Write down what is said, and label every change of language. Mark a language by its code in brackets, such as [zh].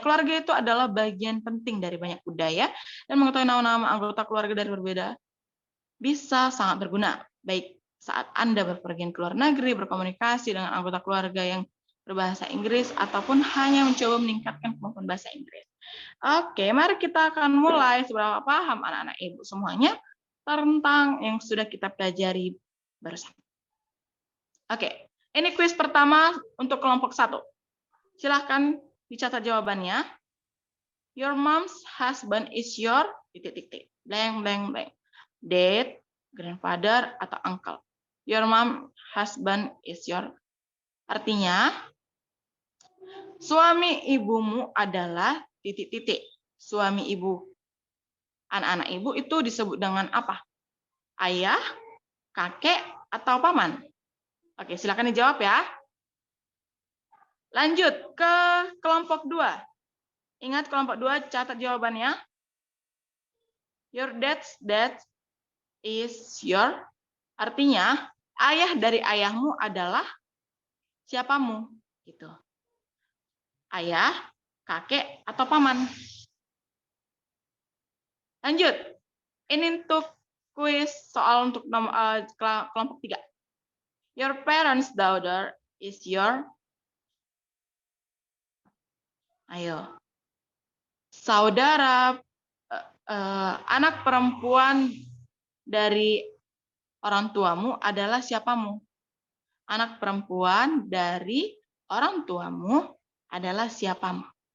[id] Keluarga itu adalah bagian penting dari banyak budaya, dan mengetahui nama-nama anggota keluarga dari berbeda bisa sangat berguna, baik saat Anda berpergian ke luar negeri, berkomunikasi dengan anggota keluarga yang berbahasa Inggris, ataupun hanya mencoba meningkatkan kemampuan bahasa Inggris. Oke, mari kita akan mulai. Seberapa paham anak-anak ibu semuanya tentang yang sudah kita pelajari bersama. Oke, ini kuis pertama untuk kelompok 1. Silahkan dicatat jawabannya. [en] Your mom's husband is your ... blank, blank, blank. Dad, grandfather, atau uncle. Your mom husband is your... [id] Artinya, suami ibumu adalah ... Suami ibu, anak-anak ibu itu disebut dengan apa? Ayah, kakek, atau paman? Oke, silakan dijawab ya. Lanjut ke kelompok 2. Ingat kelompok 2, catat jawabannya. [en] Your dad's dad is your... [id] Artinya, ayah dari ayahmu adalah siapamu? Gitu. Ayah, kakek, atau paman? Lanjut. Ini untuk kuis soal untuk kelompok 3. [en] Your parents' daughter is your... [id] Ayo. Saudara, anak perempuan dari orang tuamu adalah siapamu? Anak perempuan dari orang tuamu adalah siapamu?